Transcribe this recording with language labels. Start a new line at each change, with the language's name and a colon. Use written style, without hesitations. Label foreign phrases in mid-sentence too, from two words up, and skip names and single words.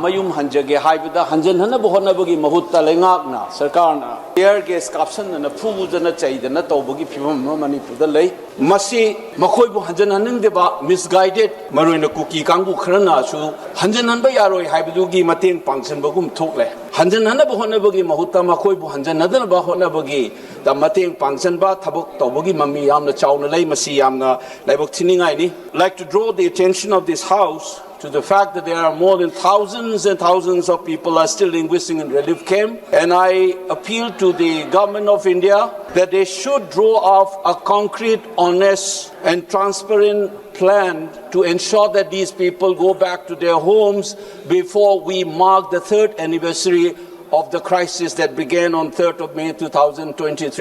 Manipuri: mayum hanjage haibada hanjan hana bohona bagi mahutta lengak na sarkar na air gas caption na phu jana chaidana tawbagi phibam Manipur da lei masi makhoi bu hanjan haning deba misguided maroina kuki kangbu khrana su hanjan hanba yaroi haibadu gi mateng pangsan bagum thokle hanjan hana bohona bagi mahutta makhoi bu hanjan nadana ba hona the mateng pangsan ba thabok tawbagi mami yamna chawna lei masi yamna laibok thiningai ni.
English: Like to draw the attention of this House to the fact that there are more than thousands and thousands of people are still linguisting in relief camp, and I appeal to the government of India that they should draw up a concrete, honest and transparent plan to ensure that these people go back to their homes before we mark the 3rd anniversary of the crisis that began on 3rd of May 2023.